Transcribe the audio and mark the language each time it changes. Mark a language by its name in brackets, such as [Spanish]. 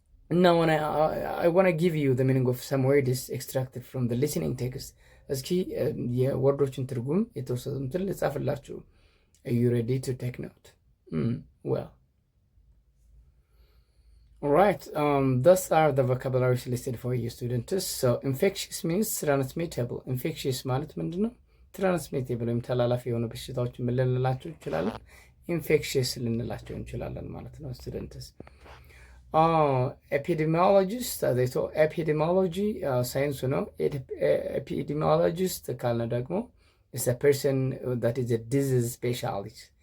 [English] Now I want to give you the meaning of some words extracted from the listening text. [Amharic] እስኪ የወርዶችን ትርጉም የተወሰኑትን ልጻፍላችሁ። [English] Are you ready to take note? Well, alright, thus are the vocabularies listed for you students. So infectious means transmittable. [Amharic] Infectious ማለት ምንድነው? transmittable ወይም ተላላፊ የሆኑ በሽታዎች ምን ልንላቸው እንችላለን? infectious ልንላቸው እንችላለን ማለት ነው students. Epidemiologist, [English] they saw epidemiology [Amharic] ሳይንሱ ነው። epidemiologist ካልን ደግሞ [English] is a person that is a disease specialist.